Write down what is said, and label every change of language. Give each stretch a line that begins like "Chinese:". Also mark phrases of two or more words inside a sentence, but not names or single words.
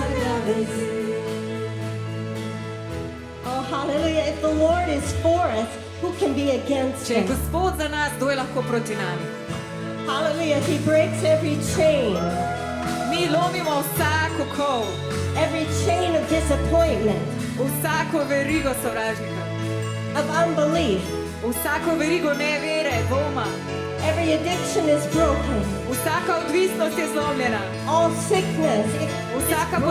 English: Oh, hallelujah. If the Lord is for us, Who can be against
Slovenian: Če je
English: him?
Slovenian: Gospod za nas, kdo je lahko proti nam?
English: Hallelujah. He breaks every chain,
Slovenian: Mi lomimo vsako kol,
English: every chain of disappointment,
Slovenian: vsako verigo sovražnika,
English: of unbelief.
Slovenian: vsako verigo nevere, dvoma.
English: Every addiction is broken.
Slovenian: Vsaka odvisnost je zlomljena,
English: All sickness is
Slovenian: vsaka
English: broken.